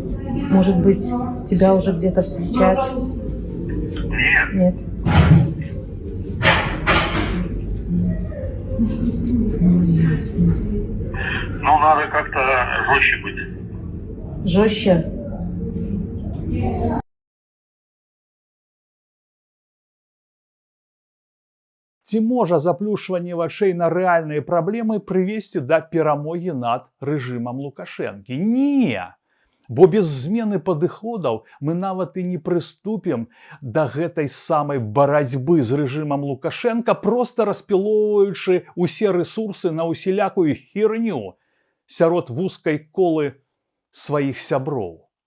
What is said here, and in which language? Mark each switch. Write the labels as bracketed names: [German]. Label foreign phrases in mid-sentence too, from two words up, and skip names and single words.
[Russian] Может быть, тебя уже где-то встречать? Нет. Нет. Ну, надо как-то жестче быть. Жестче? [Belarusian] Ці можа заплюшванне вачэй на рэальныя праблемы прывесці да перамогі над рэжымам Лукашэнкі? Не! Бо без змены падыходаў мы нават і не прыступім да гэтай самай барацьбы з рэжымам Лукашэнка, проста распілоўваючы ўсе рэсурсы на ўсялякую херню сярод вузкай колы сваіх сяброў.